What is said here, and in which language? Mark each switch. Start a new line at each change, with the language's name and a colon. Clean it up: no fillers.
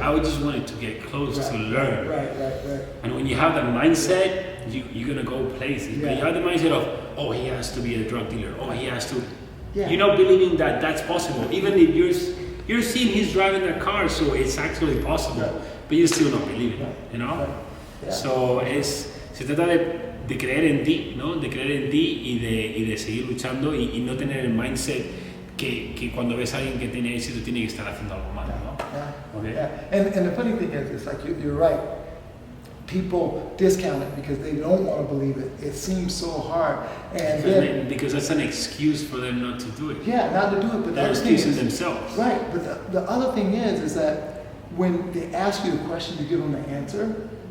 English: I just wanted to get close to learn. Right. And when you have that mindset, you're gonna go places. But you have the mindset of, oh, he has to be a drug dealer. Oh, he has to. You're not believing that that's possible. Even if you're seeing he's driving a car, so it's actually possible, but you still don't believe it, you know?
Spanish: So se trata de creer en ti, ¿no? De creer en ti y de seguir luchando y no tener el mindset que cuando ves a alguien que tiene éxito tiene que estar haciendo algo mal, ¿no?
English: And the funny thing is, it's like you're right. People discount it because they don't want to believe it. It seems so hard, and because that's an excuse for them not to do it. Yeah, not to do it, but they're excusing themselves. Right, but the other thing is that when they ask you a question, you give them the answer.